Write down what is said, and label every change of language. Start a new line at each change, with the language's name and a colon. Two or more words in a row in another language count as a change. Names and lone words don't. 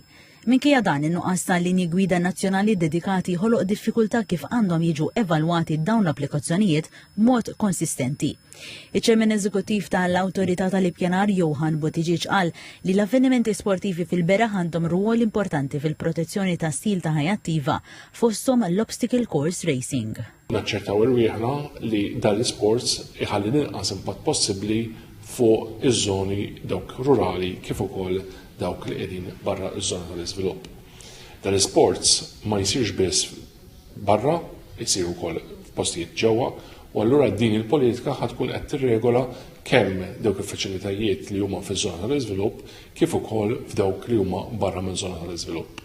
Maltese: Minkejja dan in-nuqqas ta' linji gwida nazzjonali dedikati ħoloq diffikultà kif għandhom jiġu evalwati dawn l-applikazzjonijiet b'mod konsistenti. Iċ-ċermen eżekuttiv tal-Awtorità tal-Ippjanar Johan Buttigieg qal li l-avvenimenti sportivi fil-beraħ għandhom rwol importanti fil-protezzjoni ta' stil ta' ħajja attiva fosthom l-
English: obstacle course racing.
Maltese: Naċċertaw irwieħna li dan l-isports iħalli l-inqas impatt possibbli fuq iż-żoni dawk rurali kif ukoll dawk li qegħdin barra iż-żona tal-iżvilupp. Dan l-isports ma jsirx biss barra, jsir ukoll f'postijiet ġewwa, u allura din il-politika ħad tkun qed tirregola kemm dawk il-faċilitajiet li huma fiż-żona tal-iżvilupp kif ukoll f'dawk li huma barra miż-żona tal-iżvilupp.